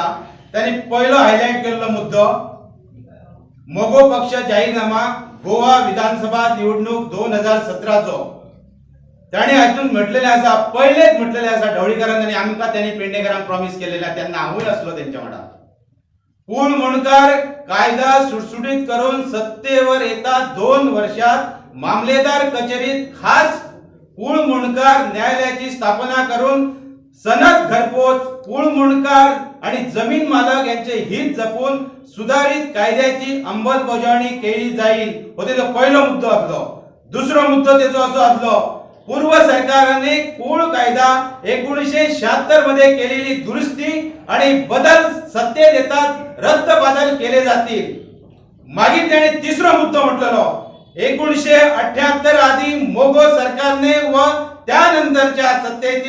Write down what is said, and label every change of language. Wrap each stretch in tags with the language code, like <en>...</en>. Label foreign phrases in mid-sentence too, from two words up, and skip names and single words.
<kok>तांणी पयलो हायलायट केल्लो मुद्दो मोगो पक्ष जाहीरनामा गोवा विधानसभा निवडणूक 2017चो. ताणी हातून म्हटलेले आसा, पयलेच म्हटलेले आसा ढवळीकरान आनी आमकां त्यांनी पेडणेकरांक प्रॉमिस केलेल्या तेन्ना हांवूय आसलो तेंच्या वांगडा.</kok> <mr>पूण मुणकार कायदा सुटसुटीत करून सत्तेवर येता 2 वर्षात मामलेदार कचेरीत खास पूळ मुणकार न्यायालयाची स्थापना करून सनद घरपोच पूळ मुणकार आणि जमीन मालक यांचे हित जपून सुधारित कायद्याची अंमलबजावणी केली जाईल</mr> <kok>हो तेजो पहिलो मुद्दो आसलो. दुसरो मुद्दो तेजो असो आसलो,</kok> <mr>पूर्व सरकाराने कूळ कायदा 1976 मध्ये केलेली दुरुस्ती आणि बदल सत्तेत येतात रद्द बदल केले जातील.</mr> <kok>मागीर त्याने तिसरो मुद्दो म्हटलेलो</kok> <mr>1978 आधी मोगो सरकारने व त्यानंतरच्या सत्तेतील</mr>